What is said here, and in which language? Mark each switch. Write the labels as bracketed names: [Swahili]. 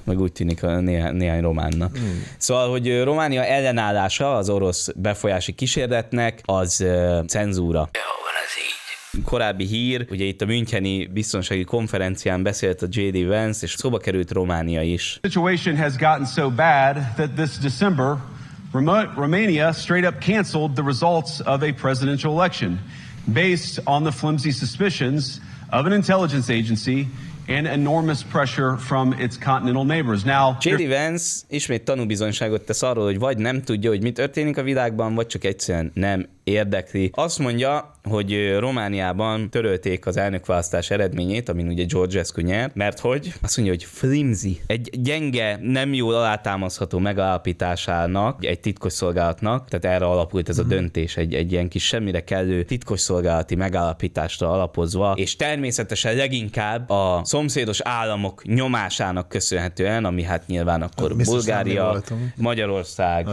[Hungarian] Meg úgy tűnik a néhány románnak. Szóval, hogy Románia ellenállása az orosz befolyási kísérletnek, az cenzúra. Korábbi hír, ugye itt a müncheni biztonsági konferencián beszélt a J.D. Vance, és szóba került Románia is. [English] The situation has gotten so bad that this December Romania straight up canceled the results of a presidential election based on the flimsy suspicions of an intelligence agency and enormous pressure from its continental neighbors. Now, J.D. [Hungarian] Vance ismét tanúbizonyságot tesz arról, hogy vagy nem tudja, hogy mi történik a világban, vagy csak egyszerűen nem érdekli. Azt mondja, hogy Romániában törölték az elnökválasztás eredményét, amin ugye Georgescu nyert, mert hogy? Azt mondja, hogy flimsy. Egy gyenge, nem jól alátámaszható megállapításának, egy titkosszolgálatnak, tehát erre alapult ez a döntés, egy ilyen kis semmire kellő titkosszolgálati megállapításra alapozva, és természetesen leginkább a szomszédos államok nyomásának köszönhetően, ami hát nyilván akkor hát, Bulgária, Magyarország,